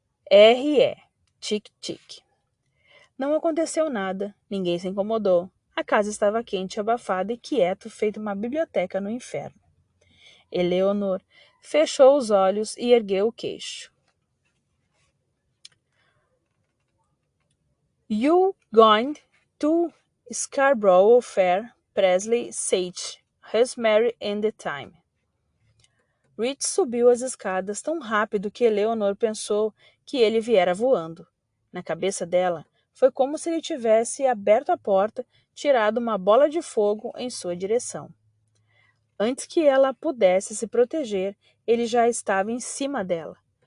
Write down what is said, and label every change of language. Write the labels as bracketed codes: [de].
[pt] R-E, tic-tic. Não aconteceu nada, ninguém se incomodou. A casa estava quente, abafada e quieto, feito uma biblioteca no inferno. Eleanor fechou os olhos e ergueu o queixo. [en] You going to Scarborough Fair, Presley Sage, Rosemary and the Thyme. [pt] Rich subiu as escadas tão rápido que Eleanor pensou que ele viera voando. Na cabeça dela, foi como se ele tivesse aberto a porta, tirado uma bola de fogo em sua direção. Antes que ela pudesse se proteger, ele já estava em cima dela.